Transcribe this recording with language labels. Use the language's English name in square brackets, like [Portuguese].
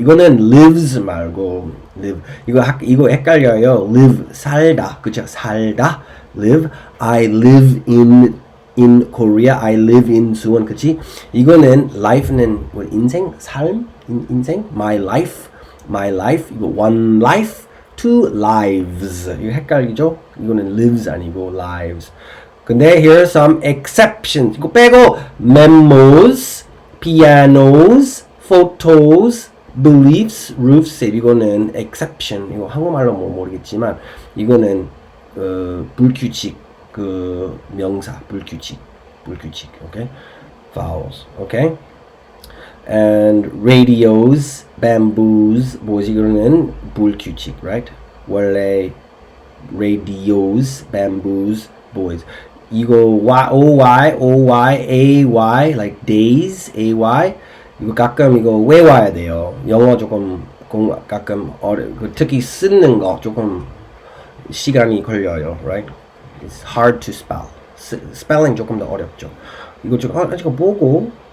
[Korean] 이거는 lives 말고 live. 이거 헷갈려요. live 살다, 그죠? 살다. live. [English] I live in Korea. I live in 수원, 그치? [Korean] 이거는 life는 인생, 삶, 인생. [English] My life. 이거 one life, two lives. [Korean] 이거 헷갈리죠? [English] 이거는 lives 아니고 lives. 근데 here are some exceptions. 이거 빼고 memos, pianos, photos, beliefs, roofs. [Korean] 이거는 exception. 이거 한국말로 모르겠지만 이거는 불규칙 그 명사 불규칙. [English] Okay? Vowels. Okay? And radios, bamboos. [Korean] 뭐지 이거는 불규칙, right? [English] 원래 radios, bamboos, boys. 이거 oy, like days, ay. [Korean] 이거 가끔 이거 외워야 돼요. 영어 조금 가끔 특히 쓰는 거 조금 시간이 걸려요, right? [English] It's hard to spell. [Korean] 스펠링 조금 더 어렵죠. 이거 좀 이거 보고.